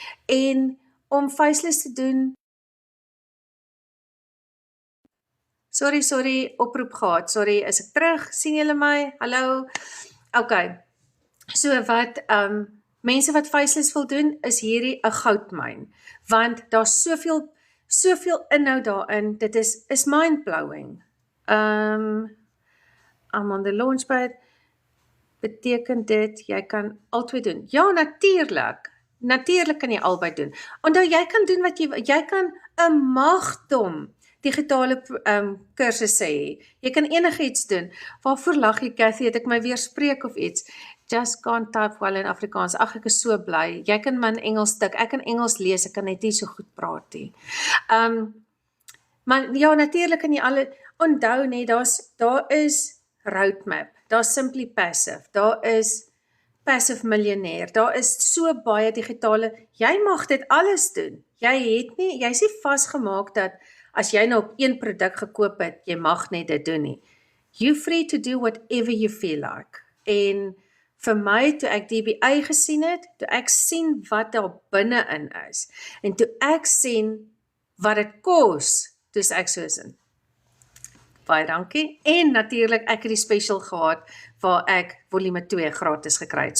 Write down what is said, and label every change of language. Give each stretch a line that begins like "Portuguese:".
Afrikaans: En om faceless te doen, Sorry, oproep gehad. Sorry, is ek terug? Sien julle my? Hallo? Okay. So wat mense wat faceless wil doen, is hierdie 'n goudmyn. Want daar's soveel inhoud daarin. Dit is mind-blowing.
English: I'm on the launchpad.
Afrikaans: Beteken dit jy kan albei doen? Ja, natuurlik. Natuurlik kan jy albei doen. Onthou jy kan doen wat jy kan 'n magdom digitale kursus sê. Jy kan enigiets doen. Waarvoor lag jy, Cathy? Het ek my weer spreek of iets?
English: Just can't type well in Afrikaans.
Afrikaans: Ag, ek is so bly. Jy kan my in Engels stik. Ek kan Engels lees, ek kan net nie so goed praat nie. Maar ja, natuurlik kan jy alle onthou net, daar is Roadmap, daar's Simply Passive, daar is Passive Millionaire, daar is so baie digitale, jy mag dit alles doen. Jy's nie vasgemaak dat as jy nou op een produk gekoop het, jy mag net dit doen nie.
English: You're free to do whatever you feel like.
Afrikaans: En vir my, toe ek DBA gesien het, toe ek sien wat daar binne-in is, en toe ek sien wat dit kos, toe is ek soos in. Baie dankie. En natuurlik, ek het die special gehad, waar ek volume 2 gratis gekry het.